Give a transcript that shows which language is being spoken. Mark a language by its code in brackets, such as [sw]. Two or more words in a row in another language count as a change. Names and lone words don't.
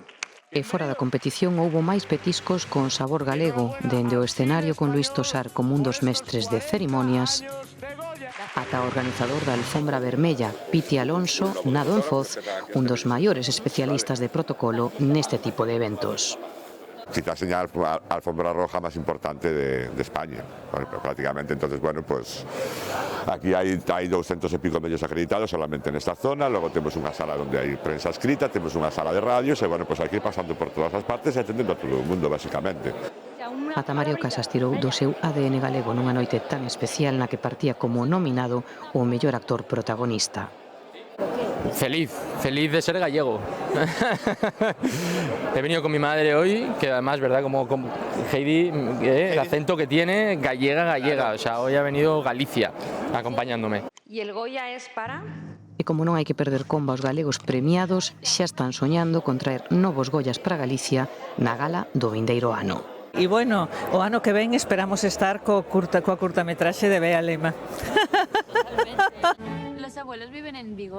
[gl] E fora da competición houbo máis petiscos con sabor galego, dende o escenario con Luís Tosar como un dos mestres de cerimonias, ata o organizador da Alfombra Vermella, Piti Alonso, nado en Foz, un dos maiores especialistas de protocolo neste tipo de eventos. [es] Quizás señala la alfombra roja más importante de España, prácticamente. Entonces, bueno, pues aquí hay 200 y pico medios acreditados solamente en esta zona, luego tenemos una sala donde hay prensa escrita, tenemos una sala de radios, y bueno, pues hay que ir pasando por todas las partes y atendiendo a todo el mundo, básicamente. [gl] Ata Mario Casas tirou do seu ADN galego nunha noite tan especial na que partía como nominado o mellor actor protagonista. [es] Feliz de ser gallego. He venido con mi madre hoy, que además, ¿verdad? Como Heidi, el acento que tiene, gallega. O sea, hoy ha venido Galicia acompañándome. ¿Y el Goya es para? [gl] E como non hai que perder comba, os galegos premiados xa están soñando con traer novos Goyas para Galicia na gala do vindeiro ano. E bueno, o ano que ven esperamos estar coa curtametraxe de Bea Lema. [es] Los abuelos viven en Vigo.